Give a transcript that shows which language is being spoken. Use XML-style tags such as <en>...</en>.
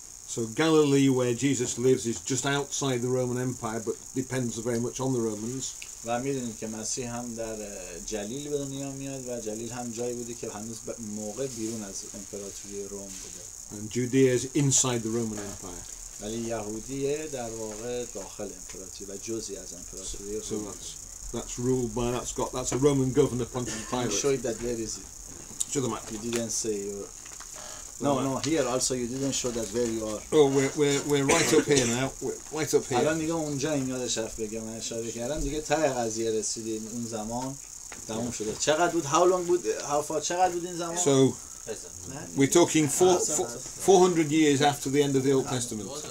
<en>So Galilee, where Jesus lives, is just outside the Roman Empire, but depends very much on the Romans.</en> <fa>و میدونید که مسیح هم در جلیل به دنیا میاد و جلیل هم جایی بوده که هنوز موقع بیرون از امپراتوری روم بوده.</fa> <en>And Judea is inside the Roman Empire.</en> <fa>ولی یهودیه در واقع داخل امپراتوری و جزئی از امپراتوری روم.</fa> <en>So that's ruled by that's a Roman governor, Pontius Pilate. Show it that where is it? Show the map. You didn't say your... No, here also you didn't show that where you are. Oh, we're right up here now. We're right up here.</en> <fa>الان دیگه اونجا این یادش رفت بگم من اشاره کردم دیگه ته قضیه رسیدیم اون زمان تموم شده. چقدر بود؟</fa> <en>How long</en> <fa>بود؟</fa> <en>How far؟</en> <fa>چقدر بود این زمان؟</fa> <en>So we're talking 400 years after the end of the Old Testament.</en>